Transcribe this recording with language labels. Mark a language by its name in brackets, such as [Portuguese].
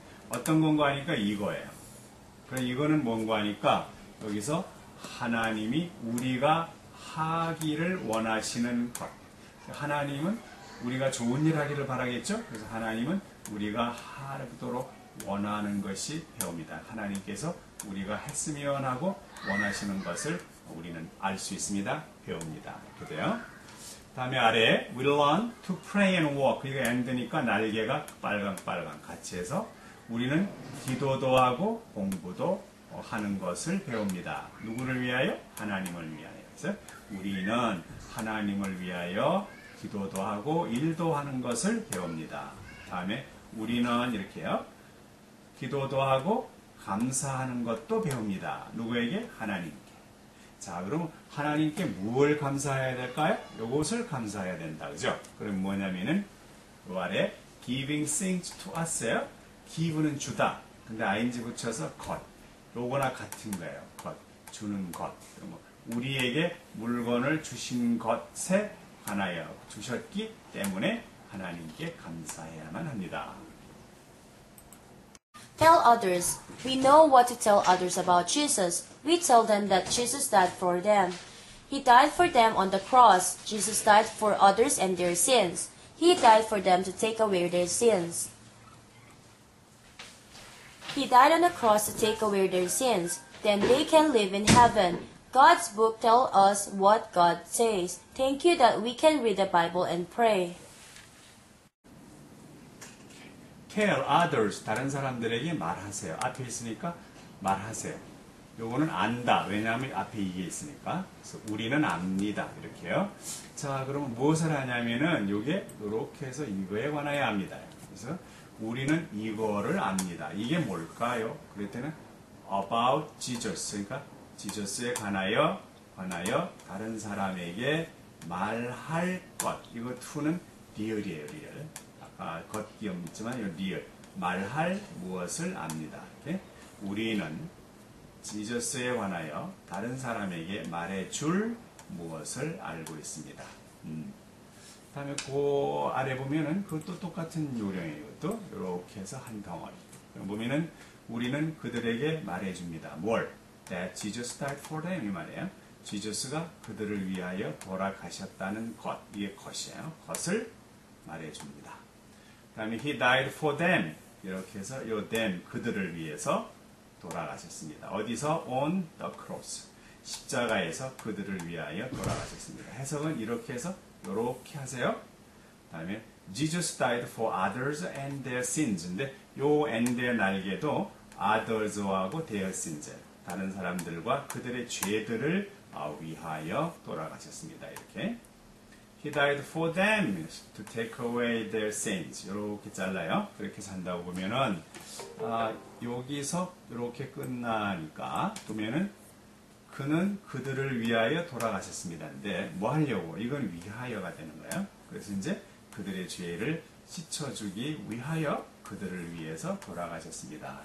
[Korean] 어떤 건가 하니까 이거예요. 그럼 이거는 뭔가 하니까, 여기서 하나님이 우리가 하기를 원하시는 것. 하나님은 우리가 좋은 일 하기를 바라겠죠? 그래서 하나님은 우리가 하도록 원하는 것이 배웁니다. 하나님께서 우리가 했으면 하고 원하시는 것을 우리는 알 수 있습니다. 배웁니다. 이렇게 돼요. 다음에 아래 [English] We learn to pray and walk. [Korean] 이거 and니까 날개가 빨강 같이 해서 우리는 기도도 하고 공부도 하는 것을 배웁니다. 누구를 위하여? 하나님을 위하여. 그래서 우리는 하나님을 위하여 기도도 하고 일도 하는 것을 배웁니다. 다음에 우리는 이렇게요. 기도도 하고 감사하는 것도 배웁니다. 누구에게? 하나님께. 자, 그럼 하나님께 무엇을 감사해야 될까요? 요것을 감사해야 된다. 그죠? 그럼 뭐냐면은 요 아래 [English] giving things to us [Korean] 예요. give는 주다. 근데 ing 붙여서 것. 요거나 같은 거예요. 것. 주는 것. 우리에게 물건을 주신 것에 관하여 주셨기 때문에 하나님께 감사해야만 합니다. [English] Tell others. We know what to tell others about Jesus. We tell them that Jesus died for them. He died for them on the cross. Jesus died for others and their sins. He died for them to take away their sins. He died on the cross to take away their sins. Then they can live in heaven. God's book tells us what God says. Thank you that we can read the Bible and pray. Tell others. [Korean] 다른 사람들에게 말하세요. 앞에 있으니까 말하세요. 요거는 안다. 왜냐하면 앞에 이게 있으니까. 그래서 우리는 압니다. 이렇게요. 자, 그러면 무엇을 하냐면은 요게 이렇게 해서 이거에 관하여 압니다. 그래서 우리는 이거를 압니다. 이게 뭘까요? 그럴 때는 [English] about Jesus. [Korean] 그러니까 지저스에 관하여 다른 사람에게 말할 것. 이거 to는 리얼이에요, 리얼. 아까 겉기염 있지만 이 리얼. 말할 무엇을 압니다. 이렇게. 우리는 지저스에 관하여 다른 사람에게 말해줄 무엇을 알고 있습니다. 다음에 그 아래 보면은 그것도 똑같은 요령이에요. 이것도 이렇게 해서 한 덩어리. 보면은 우리는 그들에게 말해줍니다. 뭘? [English] That Jesus died for them [Korean] 이 말이에요. 지저스가 그들을 위하여 돌아가셨다는 것. 이게 것이에요. 것을 말해줍니다. 다음에 [English] He died for them [Korean] 이렇게 해서 요 them 그들을 위해서 돌아가셨습니다. 어디서? [English] On the cross. [Korean] 십자가에서 그들을 위하여 돌아가셨습니다. 해석은 이렇게 해서 이렇게 하세요. 다음에 [English] Jesus died for others and their sins. [Korean] 근데 요 and의 날개도 others하고 their sins. 다른 사람들과 그들의 죄들을 위하여 돌아가셨습니다. 이렇게. [English] He died for them to take away their sins. [Korean] 이렇게 잘라요. 그렇게 산다고 보면은 여기서 이렇게 끝나니까 보면은 그는 그들을 위하여 돌아가셨습니다. 근데 뭐 하려고? 이건 위하여가 되는 거예요. 그래서 이제 그들의 죄를 씻어주기 위하여 그들을 위해서 돌아가셨습니다.